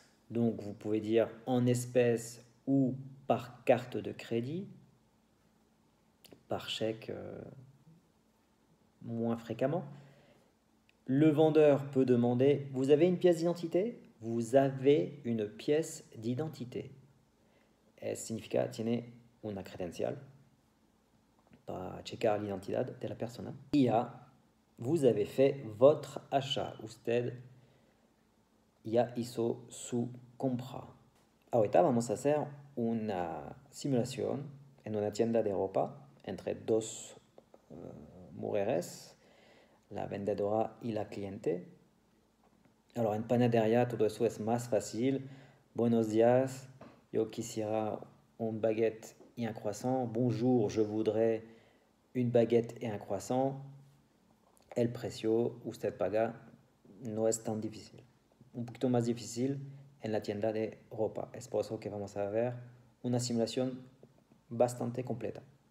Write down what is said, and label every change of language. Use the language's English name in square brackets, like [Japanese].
[French] Donc, vous pouvez dire en espèces ou par carte de crédit. Par chèque, moins fréquemment. Le vendeur peut demander, vous avez une pièce d'identité? Vous avez une pièce d'identité. [Spanish] Significa tiene una credencial para checar l'identidad de la persona. [French] Y a, vous avez fait votre achat. [Spanish] Usted ya hizo su compra. Ahorita vamos a hacer una simulación en una tienda de ropa entre dos mujeres, la vendedora y la cliente. Alors en panadería todo eso es más fácil. Buenos días, yo quisiera un baguette y un croissant. [French] Bonjour, je voudrais une baguette et un croissant. [Spanish] El precio, usted paga, no es tan difícil. Un poquito más difícil en la tienda de ropa. Es por eso que vamos a ver una simulación bastante completa.